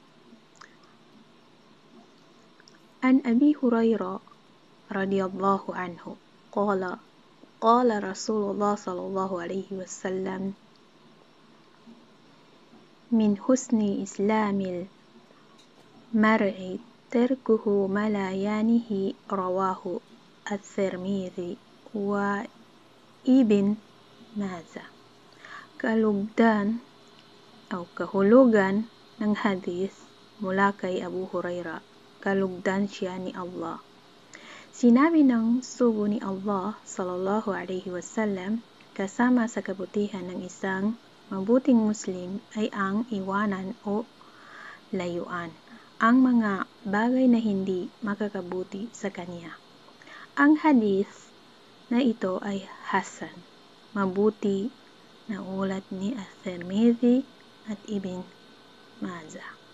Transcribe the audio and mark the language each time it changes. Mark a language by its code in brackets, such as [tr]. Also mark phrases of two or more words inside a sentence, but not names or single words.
[ar] عن أبي هريرة رضي الله عنه قال رسول الله صلى الله عليه وسلم من حسن إسلام المرء تركه ما لا يعنيه رواه الترمذي وابن ماجه. [tl] Kahulugan ng hadith mula kay Abu Huraira, kalugdan siya ni Allah. Sinabi ng sugo ni Allah [ar] صلى الله عليه وسلم, [tl] kasama sa kabutihan ng isang mabuting Muslim ay ang iwanan o layuan ang mga bagay na hindi makakabuti sa kanya. Ang hadith na ito ay hasan, mabuti na ulat ni At-Tirmidhi at Ibn Majah.